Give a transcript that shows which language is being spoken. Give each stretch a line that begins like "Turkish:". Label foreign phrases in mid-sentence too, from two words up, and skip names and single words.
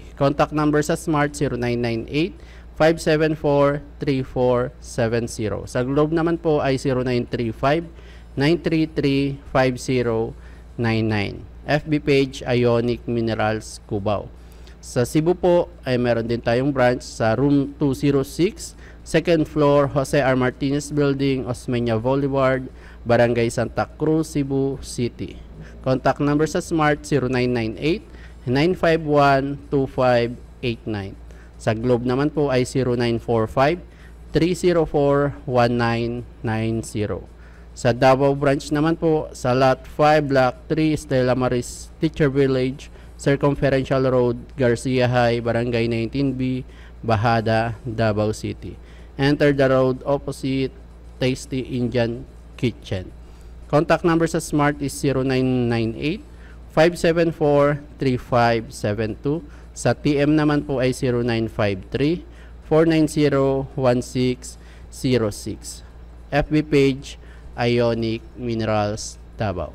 English: Contact number
Filipino: sa Smart 0998-574-3470. Sa Globe naman po ay 0935-933-5099.
English: FB page Ionic Minerals Cubao.
Filipino: Sa Cebu po ay meron din tayong branch sa room 206,
English: second floor,
Filipino: Jose R. Martinez Building, Osmeña Boulevard, Barangay Santa Cruz, Cebu City.
English: Contact number
Filipino: sa Smart 0998-951-2589. Sa Globe naman po ay 0945-304-1990. Sa Davao branch naman po sa Lot 5, Block 3, Stella Maris Teacher Village, Circumferential Road, Garcia High, Barangay 19B, Bahada, Davao City.
English: Enter the road opposite Tasty Indian Kitchen. Contact number
Filipino: sa Smart is 0998-574-3572. Sa TM naman po ay 0953-490-1606.
English: FB page Ionic Minerals Davao.